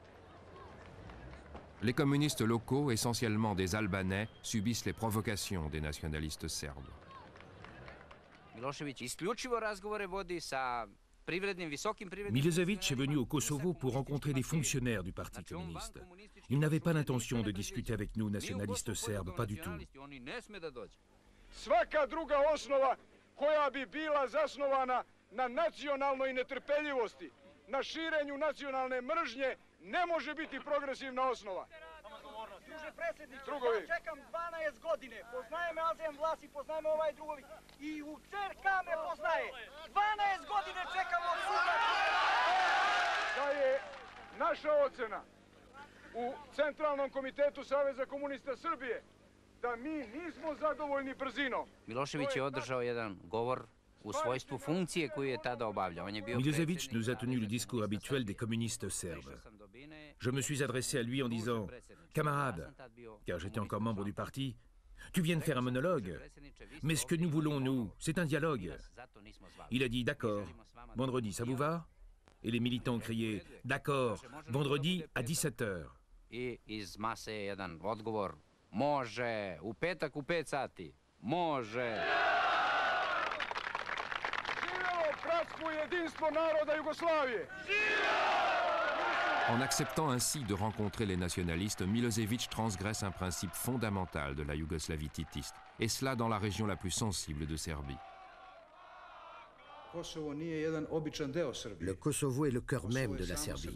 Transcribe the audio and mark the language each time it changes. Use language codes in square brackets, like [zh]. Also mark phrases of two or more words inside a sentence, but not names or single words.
[fr] Les communistes locaux, essentiellement des Albanais, subissent les provocations des nationalistes serbes. Milošević est venu au Kosovo pour rencontrer des fonctionnaires du Parti communiste. Il n'avait pas l'intention de discuter avec nous, nationalistes serbes, pas du tout. [sr] Svaka druga osnova koja bi bila zasnovana na nacionalnoj netrpeljivosti, na širenju nacionalne mržnje, ne može biti progresivna osnova. Druže predsjedniče, ja čekam 12 godine, poznaje me Azem Vlasi, poznaje me ovaj drugovi, i u CRK me poznaje. 12 godine čekam od suda. Da je naša ocena u Centralnom komitetu Saveza komunista Srbije da mi nismo zadovoljni brzinom. Milošević je održao jedan govor u svojstvu funkcije koju je tada obavljao. [fr] Milošević nous a tenu le discours habituel des communistes serbes. Je me suis adressé à lui en disant « Camarade », car j'étais encore membre du parti, « Tu viens de faire un monologue, mais ce que nous voulons, nous, c'est un dialogue. » Il a dit « D'accord, vendredi, ça vous va ?» Et les militants ont crié « D'accord, vendredi à 17h. » [sr] I iz mase jedan odgovor « Može, u petak u 5 sati, može. » [fr] En acceptant ainsi de rencontrer les nationalistes, Milosevic transgresse un principe fondamental de la Yougoslavie titiste, et cela dans la région la plus sensible de Serbie. Le Kosovo est le cœur même de la Serbie.